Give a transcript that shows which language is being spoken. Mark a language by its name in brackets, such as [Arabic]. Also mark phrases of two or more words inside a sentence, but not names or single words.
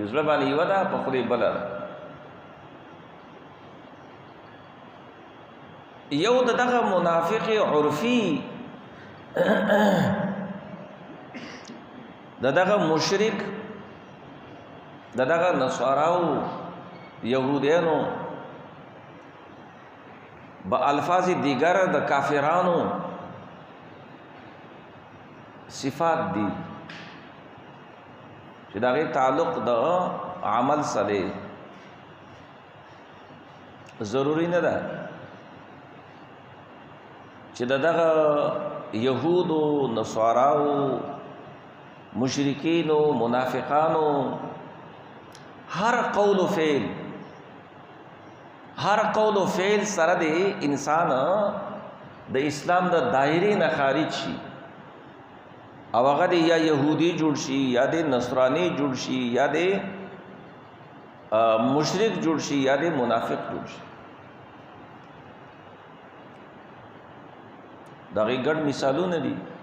[Pashto] زړه باندې یوه ده، په خولې بله ده. یو د دغه منافق عرفي د دغه مشرک، د دغه نصاراو، یهودیانو [Persian] با الفاظ دیگر [Pashto] د کافرانو صفات دي چې دغه تعلق د عمل سره ضروری نه ده چې دغه یهودو، نصاراو، مشرکینو، منافقانو هر قول و فعل، هر قول و فعل سره د انسان د اسلام د دایره نه خارج شي، او هغه د یا یهودي جوړ شي، یا د نصرانی جوړ شي، یا د مشرک جوړ شي، یا د منافق جوړ شي. دغه ګډ مثالونه دي.